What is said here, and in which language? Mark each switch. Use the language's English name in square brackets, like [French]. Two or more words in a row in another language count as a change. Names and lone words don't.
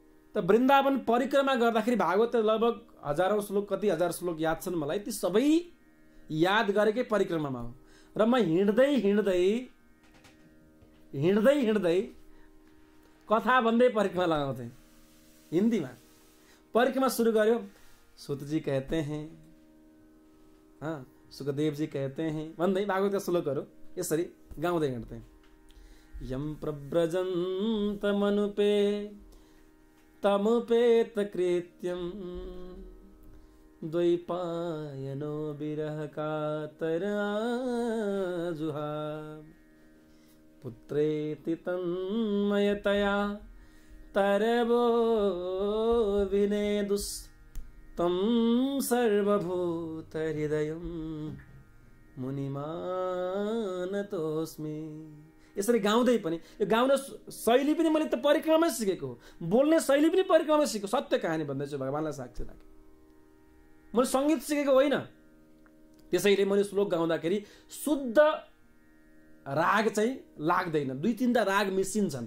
[Nepali] त वृन्दावन परिक्रमा गर्दाखेरि भागवत लगभग हजारौं श्लोक, कति हजार श्लोक याद छन् मलाई, ती सबै याद गरेकै परिक्रमामा हो। र म हिँड्दै कथा भन्दै परिक्रमा लगाउँथे हिन्दीमा। परिक्रमा सुरु गर्यो, [Hindi] सूत जी कहते हैं, सुखदेव जी कहते हैं [Nepali] भन्दै भागवतका श्लोकहरू यसरी गाउँदै हिँड्थे। [Sanskrit] यम प्रव्रजन्त मनुपे तमुपेत कृत्यम द्वैपायनो विरह कातर जुहा पुत्रेति तन्मयतया तरवो विनेदुस् तम सर्वभूत हृदयम मुनिमानतोस्मि। [Nepali] यसरी गाउँदै पनि, यो गाउने शैली पनि मैले त परिक्रमामै सिकेको हो, बोल्ने शैली पनि परिक्रमामै सिकेको, सत्य कहानी भन्दैछु, भगवानलाई साक्षी राखेँ। मैले सङ्गीत सिकेको होइन, त्यसैले मैले श्लोक गाउँदाखेरि शुद्ध राग चाहिँ लाग्दैन, 2-3टा राग मिसिन्छन्।